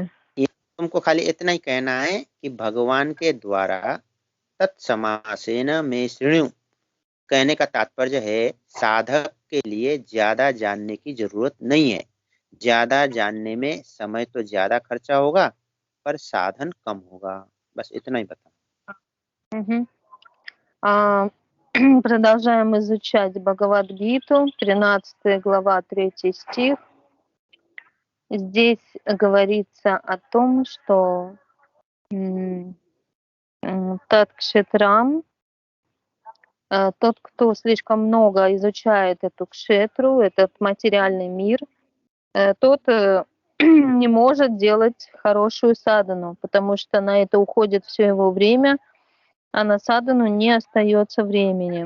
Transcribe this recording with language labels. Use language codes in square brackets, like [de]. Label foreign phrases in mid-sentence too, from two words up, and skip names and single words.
[hi] तुमको खाली इतना ही कहना है कि भगवान के द्वारा [sa] तत्समासेन में श्रेणु [hi] कहने का तात्पर्य है साधक के लिए ज्यादा जानने की जरूरत नहीं है। ज्यादा जानने में समय तो ज्यादा खर्चा होगा पर साधन कम होगा। बस इतना ही बता। [ru] Продолжаем изучать Бхагавад-гиту, 13 глава, 3 стих. Здесь говорится о том, что Тат-кшетрам, тот, кто слишком много изучает эту кшетру, этот материальный мир, тот не может делать хорошую садхану, потому что на это уходит все его время, а на садхану не остается времени.